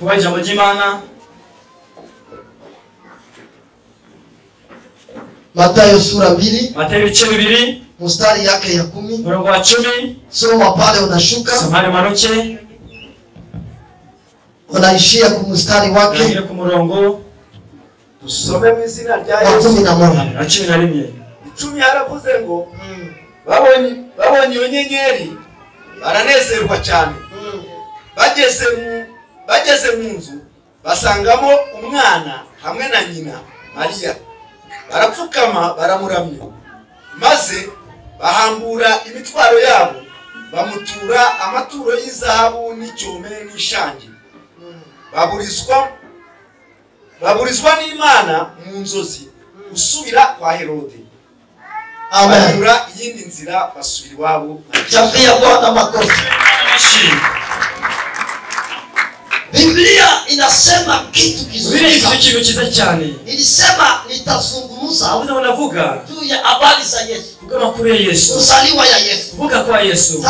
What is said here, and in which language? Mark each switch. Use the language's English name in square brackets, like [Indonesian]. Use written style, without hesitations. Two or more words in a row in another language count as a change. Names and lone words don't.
[Swahili] Mathayo sura 2 mstari yake ya 10. Soma pale unashuka. Unaishia kumstari wake [Kinyarwanda] dusome mu izina rya Yesu. 11 10 yaravuze ngo babonye iyo nyenyeri baranezerwa cyane. Bageze mu nzu basangamo umwana hamwe na nyina Mariya. Barapfukama baramuramya, maze bahambura imitwaro yabo bamutura amaturo y'izahabu n'icyome n'ishangi. Baburizwa n'Imana mu nzozi usubira kwa Herode. Banyura iyindi nzira basubira iwabo. [Swahili] Chapia Bwana makofi. Biblia inasema kitu kizuri sana. Nilisema nitazungumza unavuga juu ya habari za Yesu. Kama kule Yesu. Kuzaliwa ya Yesu. Kuvuka kwa Yesu.